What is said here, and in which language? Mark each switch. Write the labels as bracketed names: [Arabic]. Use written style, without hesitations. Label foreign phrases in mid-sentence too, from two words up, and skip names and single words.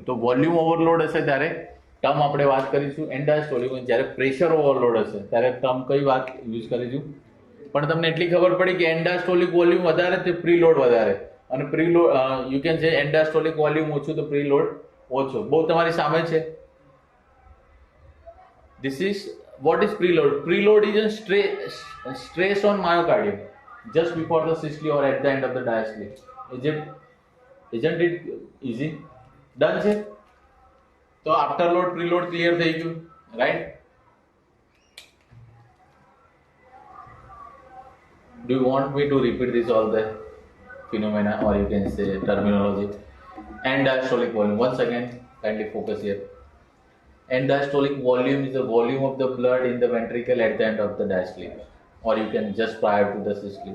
[Gujarati] તો [English] volume overload [Gujarati] હશે ત્યારે ટર્મ આપણે વાત કરીશું એન્ડાસ્ટોલિક. જ્યારે [English] pressure overload [Gujarati] હશે ત્યારે ટર્મ કઈ વાત યુઝ કરીશું? પણ તમને એટલી ખબર પડી કે [English] end-diastolic volume [Gujarati] વધારે તે પ્રીલોડ વધારે, અને પ્રીલોડ [English] you can say end-diastolic volume [Gujarati] ઓછું તો પ્રીલોડ ઓછો. બહુ તમારી સામે છે. [English] This is what is preload. Preload is a stress on myocardium just before the systole or at the end of the diastole. Isn't it easy? Done છે. [Gujarati] તો [English] afterload preload clear [Gujarati] થઈ ગયું, [English] right? Do you want me to repeat this all the phenomena, or you can say terminology? And diastolic volume. Once again, kindly focus here. End-diastolic volume is the volume of the blood in the ventricle at the end of the diastole, or you can just prior to the systole.